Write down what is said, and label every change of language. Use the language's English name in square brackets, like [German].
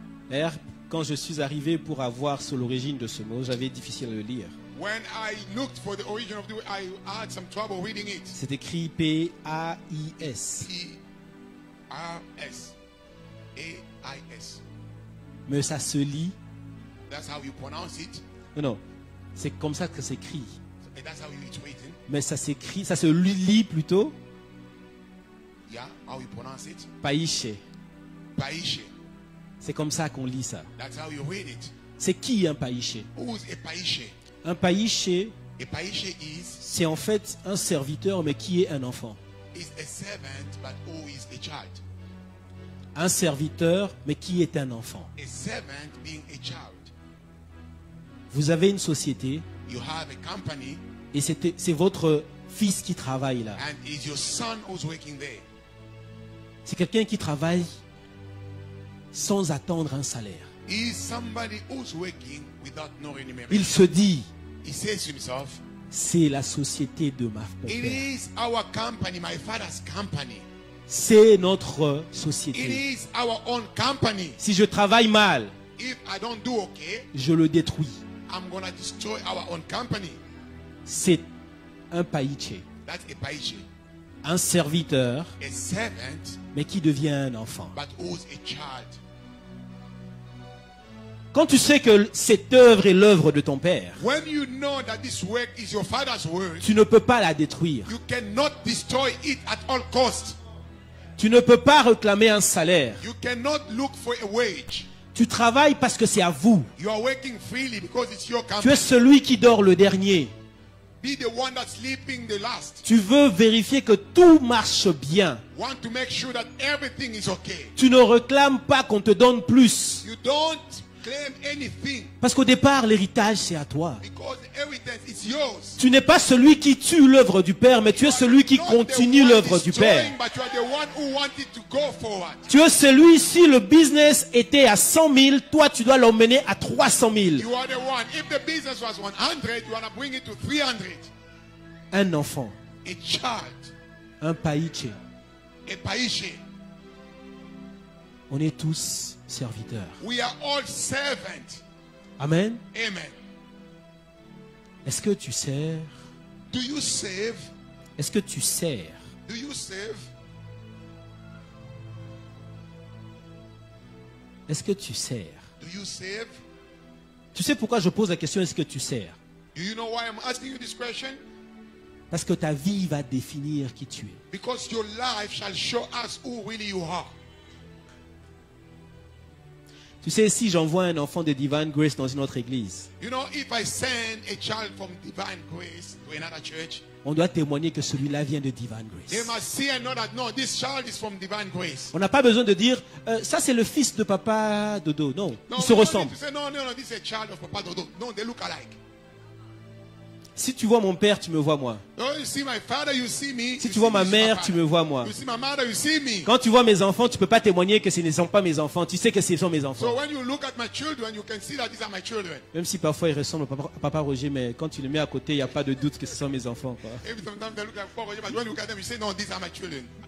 [French] d'ailleurs, quand je suis arrivé pour avoir sur l'origine de ce mot, j'avais difficile à le lire. [English] when I looked for the origin of the word, I had some trouble reading it. [French] C'est écrit P-A-I-S. [English] P-R-S. A-I-S. [French] Mais ça se lit. [English] That's how you pronounce it. [French] Non, c'est comme ça que c'est écrit. [English] And that's how it's written. [French] Mais ça s'écrit, ça se lit plutôt. [English] Yeah, how you pronounce it? [French] Païché. [English] Païché. [French] C'est comme ça qu'on lit ça. [English] That's how you read it. [French] C'est qui un païché? [English] Who's a païché? [French] Un païché, [English] A païché is [French] c'est en fait un serviteur, mais qui est un enfant. [English] a servant, but who is a child. [French] Un serviteur, mais qui est un enfant. [English] A servant being a child. [French] Vous avez une société, [English] You have a company, [French] et c'est votre fils qui travaille là. [English] and it's your son who's working there. [French] C'est quelqu'un qui travaille sans attendre un salaire. [English] He's somebody who's working without no remuneration. [French] Il se dit, [English] He says to himself, [French] c'est la société de mon [English] it [French] père. [English] is our company, my father's company. [French] C'est notre [English] It [French] société. [English] is our own company. [French] Si je travaille mal, [English] If I don't do okay, [French] je le détruis. [English] I'm going to destroy our own company. [French] C'est un païché, [English] That's a païché. [French] un serviteur, [English] A servant, [French] mais qui devient un enfant. [English] but who's a child. [French] Quand tu sais que cette œuvre est l'œuvre de ton père, [English] When you know that this work is your father's work, [French] tu ne peux pas la détruire. [English] you cannot destroy it at all costs. [French] Tu ne peux pas réclamer un salaire. [English] You cannot look for a wage. [French] Tu travailles parce que c'est à vous. [English] You are working freely because it's your [French] Tu [English] company. [French] es celui qui dort le dernier. [English] Be the one that's sleeping the last. [French] Tu veux vérifier que tout marche bien. [English] Want to make sure that everything is okay. [French] Tu ne réclames pas qu'on te donne plus. [English] You don't claim anything [French] Parce qu'au départ, l'héritage, c'est à toi. [English] because the inheritance is yours. [French] Tu n'es pas celui qui tue l'œuvre du Père, mais tu es celui qui [English] Not [French] continue [English] the one [French] l'œuvre du Père. [English] destroying, but you are the one who wanted to go forward. [French] Tu es celui, si le business était à 100 000, toi, tu dois l'emmener à 300 000. [English] You are the one. If the business was 100, you want to bring it to 300. [French] Un enfant, [English] A child, [French] un païché. [English] a païché. [French] On est tous serviteurs. [English] We are all servants. [French] Amen. [English] Amen. [French] Est-ce que tu sers? [English] Do you serve? [French] Est-ce que tu sers? [English] Do you serve? [French] Est-ce que tu sers? [English] Do you serve? [French] Tu sais pourquoi je pose la question, est-ce que tu sers? [English] Do you know why I'm asking you this question? [French] Parce que ta vie va définir qui tu es. [English] Because your life shall show us who really you are. [French] Tu sais, si j'envoie un enfant de Divine Grace dans une autre église, [English] You know, if I send a child from Divine Grace to another church, [French] on doit témoigner que celui-là vient de Divine [English] they [French] Grace. [English] must see and know that no, this child is from Divine Grace. [French] On n'a pas besoin de dire, ça c'est le fils de papa Dodo. Non, [English] No, [French] ils se [English] we don't need [French] ressemblent. [English] to say, no, this is a child of Papa Dodo. No, they look alike. [French] Si tu vois mon père, tu me vois moi. [English] No, you see my father, you see me. [French] Si [English] You [French] tu vois [English] see [French] ma [English] me, [French] mère, [English] my [French] tu [English] father. [French] me vois moi. [English] You see my mother, you see me. [French] Quand tu vois mes enfants, tu ne peux pas témoigner que ce ne sont pas mes enfants. Tu sais que ce sont mes [English] So [French] enfants. [English] when you look at my children, you can see that these are my children. [French] Même si parfois ils ressemblent à papa Roger, mais quand tu les mets à côté, il n'y a pas de doute que ce sont mes enfants, quoi. [English] Every sometimes they look like Papa, but when you look at them, you say, no, these are my children.